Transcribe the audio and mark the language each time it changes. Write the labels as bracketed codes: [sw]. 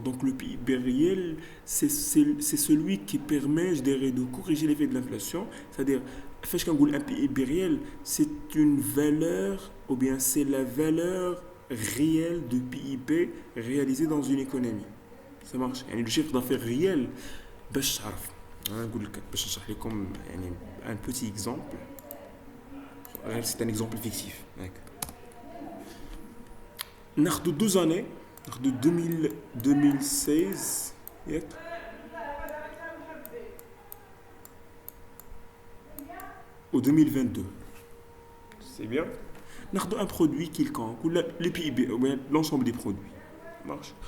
[fr] Donc le PIB réel, c'est celui qui permet, je dirais, de corriger l'effet de l'inflation. C'est-à-dire, fait qu'un PIB réel, c'est une valeur, ou bien c'est la valeur réelle du PIB réalisé dans une économie. Ça marche. [ar] يعني [fr] le chiffre d'affaires réel, [ar] باش تعرف. نقول لك باش نشرح لكم يعني [fr] un petit exemple. C'est un exemple fictif. [ar] ناخذ 12 [fr] années. De 2016 au 2022. C'est bien. Nous avons un produit quelconque, ou le PIB, ou l'ensemble des produits. Marche.